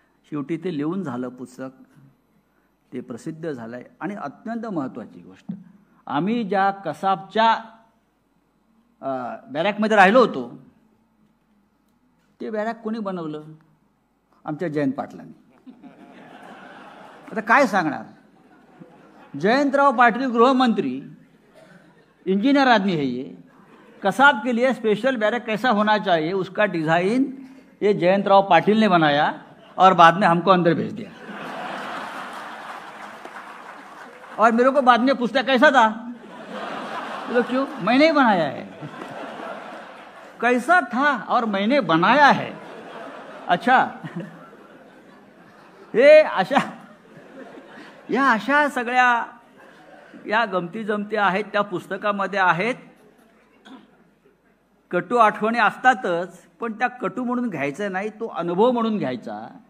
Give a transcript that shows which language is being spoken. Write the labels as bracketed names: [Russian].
[Marathi] शेवटी ते लिहून झालं पुस्तक, ते प्रसिद्ध झालंय. आणि अत्यंत महत्त्वाची गोष्ट, आम्ही ज्या कसाबच्या बॅरॅकमध्ये राहिलो होतो, ते बॅरॅक कोणी बनवलं, आमच्या जयंत पाटलांनी. आता काय सांगणार, [Hindi] जयंतराव पाटील गृहमंत्री, इंजीनियर आदमी है ये, कसाब के लिए स्पेशल बैरक कैसा होना चाहिए उसका डिजाइन ये जयंतराव पाटिल ने बनाया और बाद में हमको अंदर भेज दिया. और मेरे को बाद में पूछता कैसा था, तो क्यों, मैंने ही बनाया है. कैसा था और मैंने बनाया है. [Marathi] अच्छा, हे अशा सगळ्या या गमती जमती आहेत त्या पुस्तकामध्ये आहेत. कटू आठवणी असतातच, पण त्या कटू म्हणून घ्यायचा नाही, तो अनुभव म्हणून घ्यायचा.